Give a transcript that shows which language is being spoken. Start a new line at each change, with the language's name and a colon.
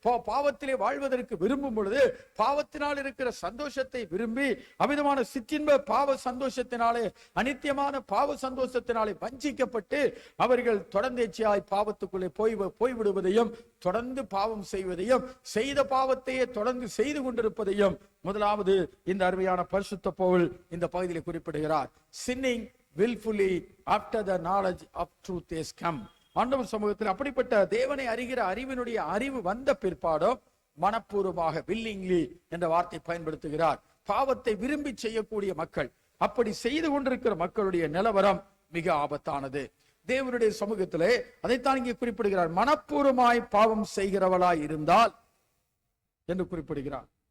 Tamil: பாவத்திலே வாழ்வதற்கு விரும்பும் பொழுது, பாவத்தினால் இருக்கிற சந்தோஷத்தை விரும்பி அமிதமான சிற்றின்ப பாவ சந்தோஷத்தினாலே, அனித்தியமான பாவ சந்தோஷத்தினாலே வஞ்சிக்கப்பட்டு அவர்கள் தொடர்ந்தேர்ச்சியாய் பாவத்துக்குள்ளே போய்விடுவதையும் தொடர்ந்து பாவம் செய்வதையும் செய்த பாவத்தையே தொடர்ந்து செய்து கொண்டிருப்பதையும் முதலாவது இந்த அருமையான பரிசுத்த பவுல் இந்த பகுதியில் குறிப்பிடுகிறார்.
English: sinning willfully after the knowledge of truth has come.
Tamil: ஆண்டவர் சமூகத்தில் அப்படிப்பட்ட தேவனை அறிகிற அறிவினுடைய அறிவு வந்த பிற்பாடும் மனப்பூர்வமாக willingly என்ற வார்த்தை பயன்படுத்துகிறார். பாவத்தை விரும்பி செய்யக்கூடிய மக்கள், அப்படி செய்து கொண்டிருக்கிற மக்களுடைய நிலவரம் மிக ஆபத்தானது. தேவனுடைய சமூகத்திலே அதைத்தான் இங்கே குறிப்பிடுகிறார். மனப்பூர்வமாய் பாவம் செய்கிறவளாய் இருந்தால் என்று குறிப்பிடுகிறார்.